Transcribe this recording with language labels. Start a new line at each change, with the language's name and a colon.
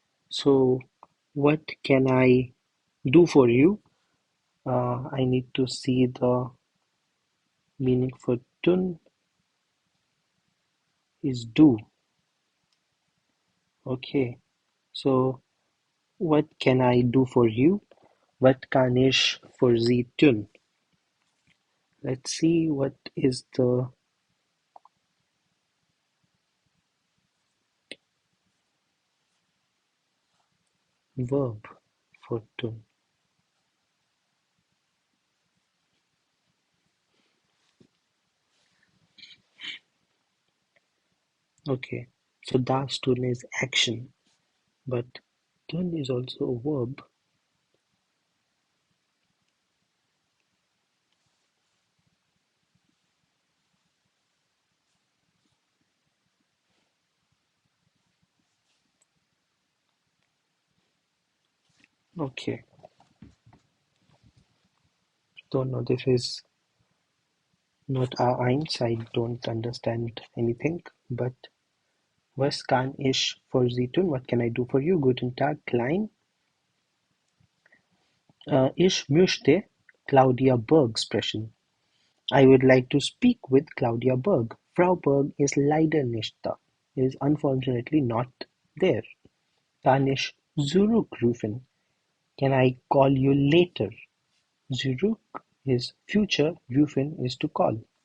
English: So, what can I do for you? I need to see the meaning for tun is do. Okay, so what can I do for you?
German: What kann ich für Sie tun?
English: Let's see what is the verb for tun. Okay, so das tun is action, but tun is also a verb. Okay, don't know, this is not A1, I don't understand anything, but
German: was kann ich für Sie tun?
English: What can I do for you?
German: Guten Tag,
English: Klein.
German: Ich möchte Claudia Berg sprechen.
English: I would like to speak with Claudia Berg.
German: Frau Berg ist leider nicht da.
English: Is unfortunately not there.
German: Kann ich zurückrufen?
English: Can I call you later? Zurück is future, rufen is to call.